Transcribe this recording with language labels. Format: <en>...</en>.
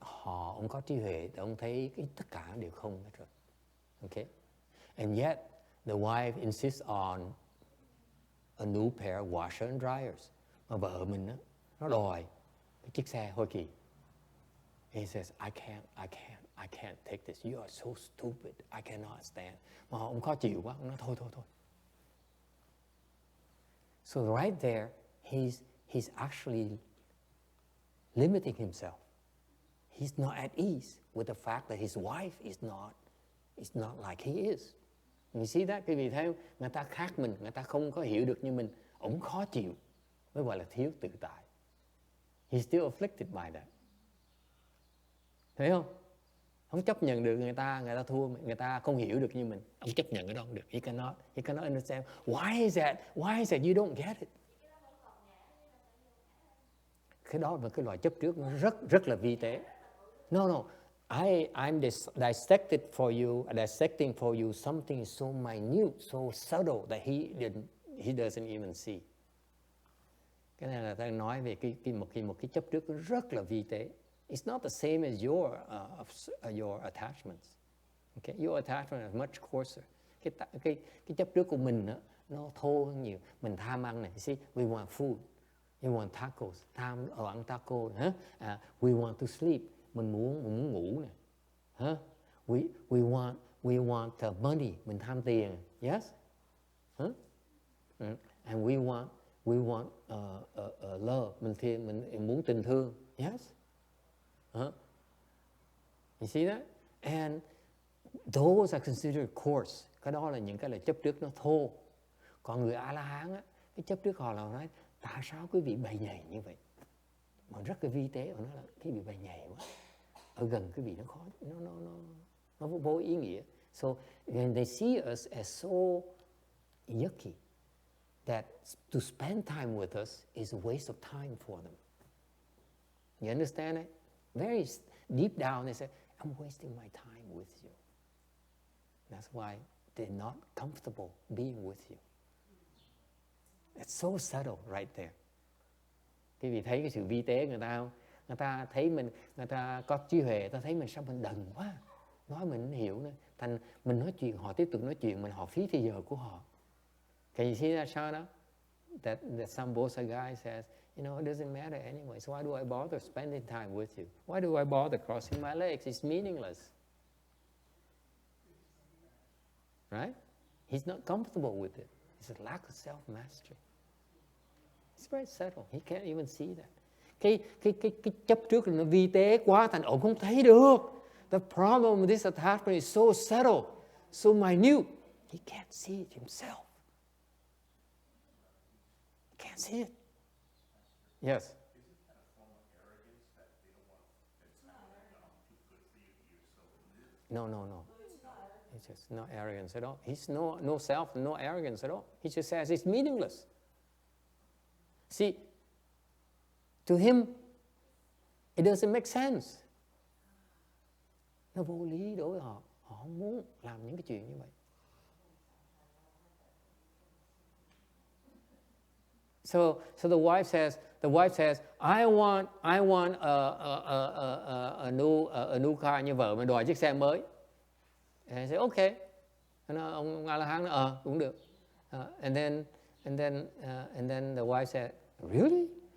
<vi>Ông có trí huệ, ông thấy tất cả đều không hết rồi.</vi> <en>Okay. And yet the wife insists on a new pair of washer and dryers.</en> <vi>Mà vợ mình nó đòi cái chiếc xe Hoa Kỳ.</vi> <en>He says, I can't take this. You are so stupid. I cannot stand.</en> <vi>Mà ông khó chịu quá, ông nói thôi.</vi> <en>So right there, he's actually limiting himself. He's not at ease with the fact that his wife is not like he is. You see that?</en> <vi>Quý vị thấy người ta khác mình, người ta không có hiểu được như mình. Ông khó chịu, mới gọi là thiếu tự tại.</vi> <en>He's still afflicted by that.</en> <vi>Thấy không? Không chấp nhận được người ta thua, người ta không hiểu được như mình. Ông chấp nhận cái đó không được.</vi> <en>He cannot understand. Why is that? You don't get it.</en> <vi>cái đó là cái loại chấp trước nó rất là vi tế.</vi> <en>No, I'm dissecting for you something so minute, so subtle that he doesn't even see.</en> <vi>Cái này là ta nói về một cái chấp trước rất là vi tế.</vi> <en>It's not the same as your attachments. Okay? Your attachment is much coarser.</en> <vi>Cái chấp trước của mình đó, nó thô hơn nhiều. Mình tham ăn này,</vi> <en>see, we want food, we want tacos,</en> <vi>tham ăn taco,</vi> <en>we want to sleep,</en> <vi>mình muốn ngủ này,</vi> <en>we want money,</en> <vi>mình tham tiền,</vi> <en>yes, and we want love,</en> <vi>mình muốn tình thương,</vi> <en>yes, you see that, and those are considered coarse.</en> <vi>Cái đó là những cái là chấp trước nó thô. Còn người A-la-hán á, cái chấp trước họ là nói tại sao quý vị bày nhầy như vậy, mà rất là vi tế. Họ nói là quý vị bày nhầy quá, ở gần quý vị nó khó, nó vô ý nghĩa.</vi> <en>So when they see us as so yucky that to spend time with us is a waste of time for them. You understand it? Very deep down they say, I'm wasting my time with you. That's why they're not comfortable being with you. It's so subtle right there.</en> <vi>Quý vị thấy cái sự vi tế người ta không? Người ta thấy mình, người ta có trí huệ, ta thấy mình sao mình đần quá, nói mình không hiểu nữa. Thành mình nói chuyện, họ tiếp tục nói chuyện, mình họ phí thời giờ của họ.</vi> <en>Can you see that, Shana? That some Bosa guy says, you know, it doesn't matter anyway, so why do I bother spending time with you? Why do I bother crossing my legs? It's meaningless. Right? He's not comfortable with it. It's a lack of self-mastery. It's very subtle. He can't even see that.</en> <vi>Cái chấp trước là nó vi tế quá, thành ông không thấy được.</vi> <en>The problem with this attachment is so subtle, so minute. He can't see it himself. He can't see it. Yes. Isn't that a form of arrogance that they don't want it's kind of too good for you, you're so No. It's just not arrogance at all. He's no self, no arrogance at all. He just says it's meaningless. See, to him, it doesn't make sense.</en> <vi>Nó vô lý đối với họ. Họ không muốn làm những cái chuyện như vậy.</vi> <en>So the wife says, I want a new car,</en> <vi>như vợ mình đòi chiếc xe mới.</vi> <en>And I say, okay.</en> <vi>Ông A-la-hán nói, cũng được.</vi> <en>And then the wife said, really?</en>